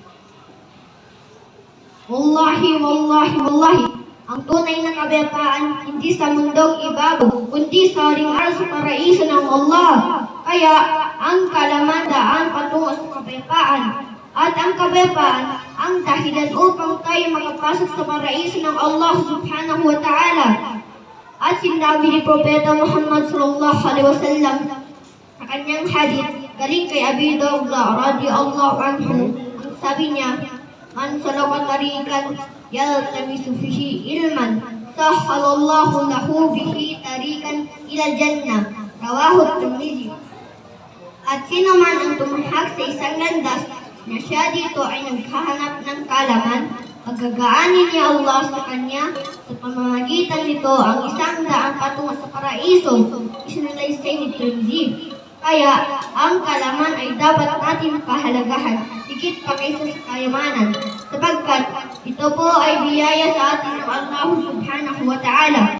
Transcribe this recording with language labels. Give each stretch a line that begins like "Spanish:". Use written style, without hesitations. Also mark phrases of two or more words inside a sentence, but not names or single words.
Filipino: Wallahi, ang tunay na kapayapaan hindi sa mundong ibabaw, kundi sa ringal sa paraiso ng Allah. Kaya ang kaalaman daan patungo sa kapayapaan, at ang kapayapaan ang dahilan upang tayo makapasok sa paraiso ng Allah
Arabic: سبحانه وتعالى.
Filipino: At sinabi ni Propeta Muhammad
Arabic: صلى الله عليه وسلم
Filipino: sa kanyang hadith galing kay Abi Darda
Arabic: رضي الله عنه, ang sabi niya, من سلك طريقا يلتمس فيه علما سهل الله له به طريقا إلى الجنة رواه الترمذي.
Filipino: At sino man ang tumahak sa isang landas na siya dito ay naghahanap ng kaalaman, pagagaanin ni Allah sa kanya sa pamamagitan nito ang isang daang patungo sa paraiso, isinalaysay ni Tirmidzi. Kaya ang kaalaman ay dapat natin pahalagahan higit pa kaysa sa kayamanan, sapagkat ito po ay biyaya sa atin ng Allah
Arabic: سبحانه وتعالى.